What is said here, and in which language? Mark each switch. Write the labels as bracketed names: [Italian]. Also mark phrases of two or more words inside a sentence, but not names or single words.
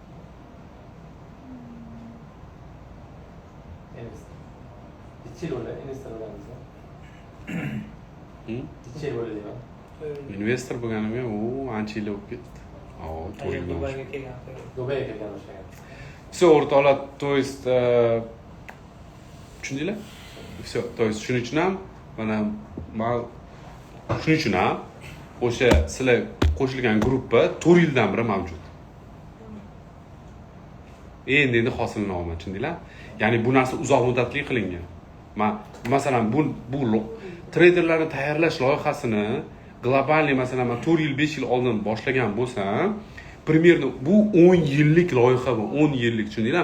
[Uzbek] Necha yil bo'ldi investor bo'lganingizga? Necha yil bo'ldi deyman? Investor bo'lganimga ancha yil bo'lib ketdi. Dubayga kelgan. Dubayga kelgan o'shaga. Все, o'rtoqlar, [Russian] то есть [Uzbek] tushundinglar? [Russian] Все, то есть [Uzbek] shuning uchun ham mana shuning uchun ham o'sha sizlar qo'shilgan gruppa 4 yildan beri mavjud. Endi hosilni olman, tushundinglar? Ya'ni bu narsa uzoq muddatli qilingan. Masalan, bu treyderlarni tayyorlash loyihasini globalniy masalan men 4 yil 5 yil oldin boshlagan bo'lsam, примерно bu 10 yillik loyiha bu, 10 yillik, tushundinglar?